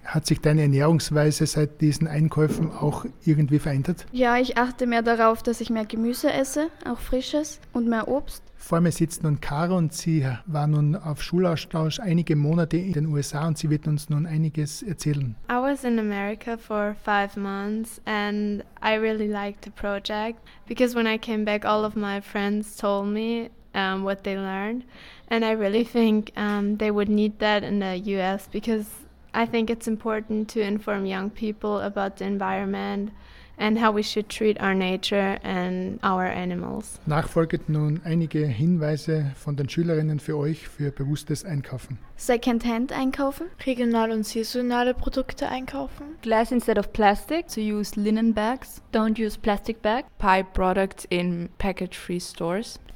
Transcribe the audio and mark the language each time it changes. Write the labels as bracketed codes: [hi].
[de] Hat sich deine Ernährungsweise seit diesen Einkäufen auch irgendwie verändert? Ja, ich achte mehr darauf, dass ich mehr Gemüse esse, auch frisches und mehr Obst. Vor mir sitzt nun Caro und sie war nun auf Schulaustausch einige Monate in den USA und sie wird uns nun einiges erzählen. [en] I was in America for 5 months and I really liked the project because when I came back all of my friends told me what they learned and I really think they would need that in the US because I think it's important to inform young people about the environment and how we should treat our nature and our animals. [de] Nachfolgend nun einige Hinweise von den Schülerinnen für euch für bewusstes Einkaufen. Secondhand einkaufen. Regional und saisonale Produkte einkaufen. [en] Glass instead of plastic. To use linen bags. Don't use plastic bags. Buy products in package-free stores.